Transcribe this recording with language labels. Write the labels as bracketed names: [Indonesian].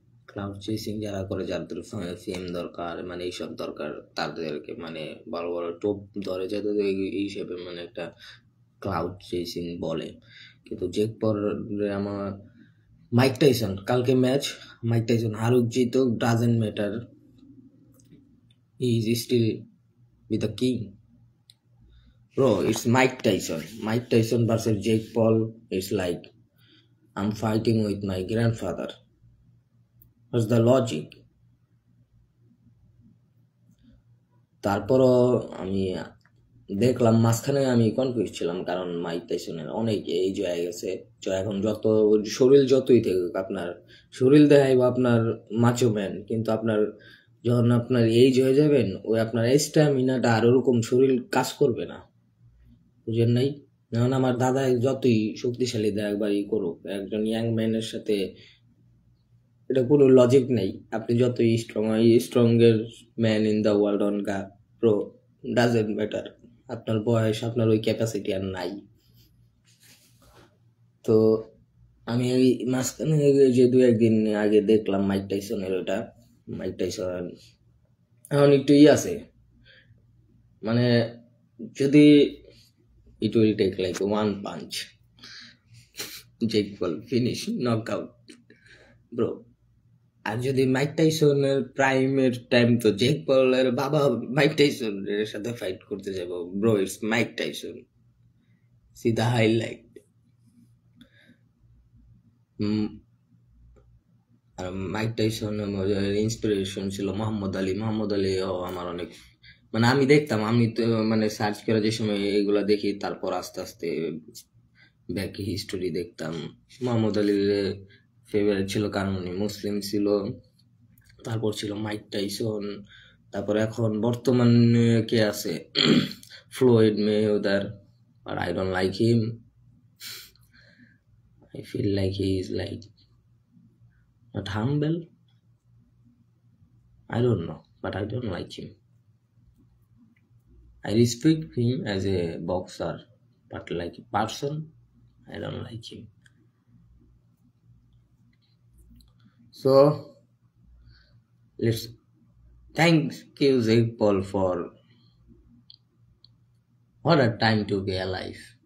[Bangla] Cloud chasing যারা করে, যাদের ফেম দরকার, মানে এইসব দরকার, তাদেরকে মানে বড় বড় টোপ ধরে, যাদের এই হিসেবে মানে একটা ক্লাউড চেসিং বলে। কিন্তু জেক পল আমার মাইক টাইসন কালকে match, Mike Tyson হারুক জিতুক [English] Doesn't matter, he is still with the king. Bro, it's Mike Tyson. Mike Tyson versus Jake Paul. It's like I'm fighting with my grandfather. What's the logic? [Bangla] তারপরও আমি দেখলাম, মাঝখানে আমি confuse ছিলাম, কারণ mic টাইসনের অনেক age হয়ে গেছে। এখন যত শরীর যতই থাকুক, আপনার শরীর দেখাইব আপনার মাচো ম্যান, কিন্তু আপনার যখন আপনার এজ হয়ে যাবেন, ওই আপনার স্ট্যামিনাটা আর ওরকম শরীর কাজ করবে না, বুঝেন নাই? যেমন আমার দাদা যতই শক্তিশালী দেয় একবারই করুক, একজন ইয়াং ম্যানের সাথে এটা কোনো লজিক নেই। আপনি যতই [English] Stronger man in the world on গা, bro, doesn't matter. [Bangla] আপনার বয়স, আপনার ওই ক্যাপাসিটি আর নাই। তো আমি ওই মাঝখানে যে দু একদিন আগে দেখলাম মাইক টাইসনের ওটা। মাইক টাইসন এখন একটু আছে, মানে যদি [English] it will take like one punch, Jake Paul finish, knockout, bro. [Bangla] আর যদি মাইক টাইসনের প্রাইমের টাইম, তো জেক পলের বাবা মাইক টাইসনের সাথে ফাইট করতে যাবো, [English] Bro it's Mike Tyson, see the highlight. [Bangla] আর Mike Tyson inspiration ছিল মোহাম্মদ আলী। মোহাম্মদ আলী আমার অনেক, মানে আমি দেখতাম, আমি তো মানে সার্চ করে যে সময় এগুলা দেখি, তারপর আস্তে আস্তে ব্যাক হিস্টোরি দেখতাম। মোহাম্মদ আলীর ফেভারিট ছিল কারণ উনি মুসলিম ছিল। তারপর ছিল মাইক টাইসন। তারপর এখন বর্তমান কে আছে, Floyd Mayweather. [English] আর I don't like him. I feel like he is like not humble, I don't know, but I don't like him. I respect him as a boxer, but like a person, I don't like him. So let's thank you Jake Paul for what a time to be alive.